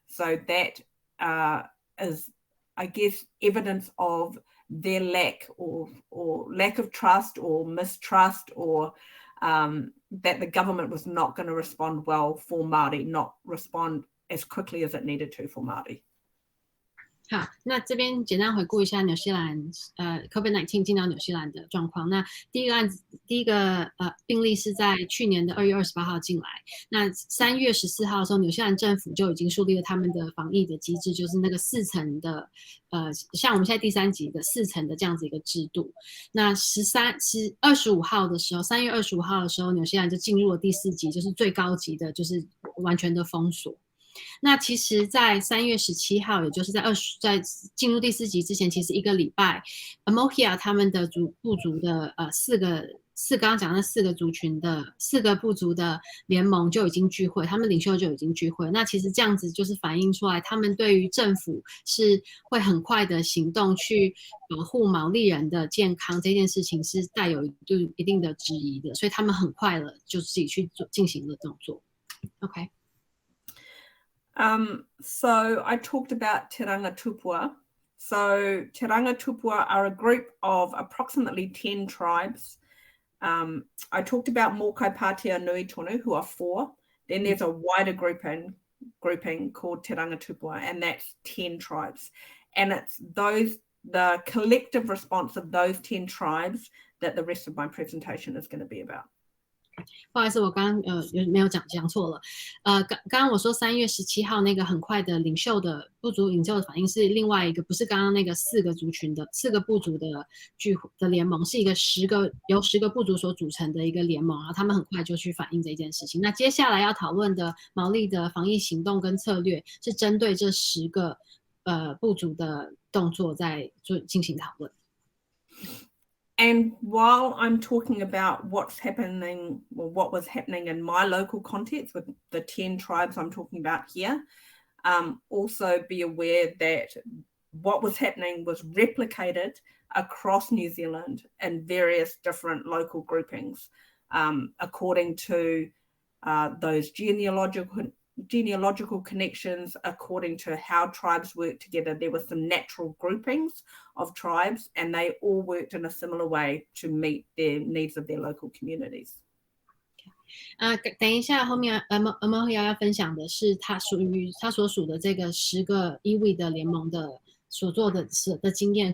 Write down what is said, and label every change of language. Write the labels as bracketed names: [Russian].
[English] So that is, I guess, evidence of their lack or lack of trust or mistrust, or that the government was not going to respond well for Māori, not respond as quickly as it needed to for Māori. [Chinese] 好，那这边简单回顾一下纽西兰COVID-19 进到纽西兰的状况。那第一个病例是在去年的2月28号进来。那3月14号的时候，纽西兰政府就已经树立了他们的防疫的机制，就是那个4层的像我们现在第3级的4层的这样子一个制度。那25号的时候，3月25号的时候，纽西兰就进入了第4级，就是最高级的，就是完全的封锁。那其实在3月17号，也就是在进入第4级之前，其实1个礼拜 Amohia 他们的部族的刚刚讲的4个族群的4个部族的联盟就已经聚会，他们领袖就已经聚会。那其实这样子就是反映出来，他们对于政府是会很快的行动去保护毛利人的健康这件事情是带有一定的质疑的，所以他们很快了就自己去进行了动作。 [English] OK。 So I talked about Te Ranga Tupua. So Te Ranga Tupua are a group of approximately 10 tribes. I talked about Mōkai Pātea Nui Tonu, who are 4. Then there's a wider grouping called Te Ranga Tupua, and that's 10 tribes. And it's the collective response of those 10 tribes that the rest of my presentation is going to be about. [Chinese] 不好意思，我刚刚没有讲错了。刚刚我说3月17号那个很快的部族领袖的反应是另外一个，不是刚刚那个4个族群的4个部族的联盟，是一个由10个部族所组成的一个联盟，然后他们很快就去反映这件事情。那接下来要讨论的毛利的防疫行动跟策略，是针对这10个部族的动作在进行讨论。 [English] And while I'm talking about what's happening or what was happening in my local context with the 10 tribes I'm talking about here, also be aware that what was happening was replicated across New Zealand in various different local groupings, according to those genealogical connections, according to how tribes work together. There were some natural groupings of tribes, and they all worked in a similar way to meet the needs of their local communities. [Chinese] 等一下，后面Amohia要分享的是他所属的这个10个iwi的联盟的所做的经验。